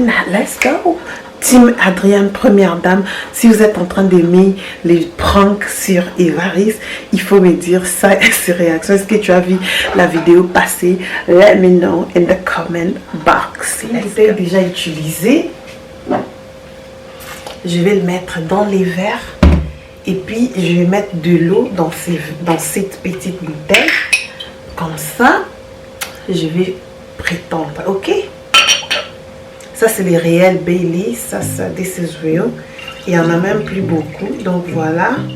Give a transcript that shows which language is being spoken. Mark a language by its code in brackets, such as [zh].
[en] Let's go. [fr] Team Adrienne, première dame, si vous êtes en train d'aimer les pranks sur Évaris, il faut me dire ça et ses réactions. Est-ce que tu as vu la vidéo passée? [en] Let me know in the comment box. [fr] C'était déjà utilisé. Je vais le mettre dans les verres et puis je vais mettre de l'eau dans cette petite bouteille. Comme ça, je vais prétendre, ok? Ça, c'est les réels Bailey. Ça, [en] this is real. [fr] Il n'y en a même plus beaucoup. Donc, voilà.